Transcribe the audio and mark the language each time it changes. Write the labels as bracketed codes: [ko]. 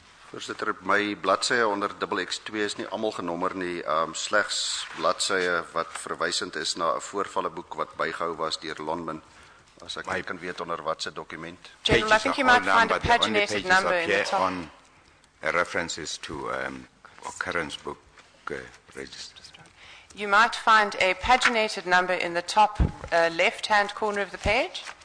[af] Voorsitter, my bladsye onder XX2 is nie almal genommer nie, slegs bladsye wat verwysend is na 'n voorvalleboek wat bygehou was deur Lonmin. As ek nie kan weet onder watse dokument. [en] General, I think you might find a paginated number in the top. On references to occurrence book register. You might find a paginated number in the top left-hand corner of the page.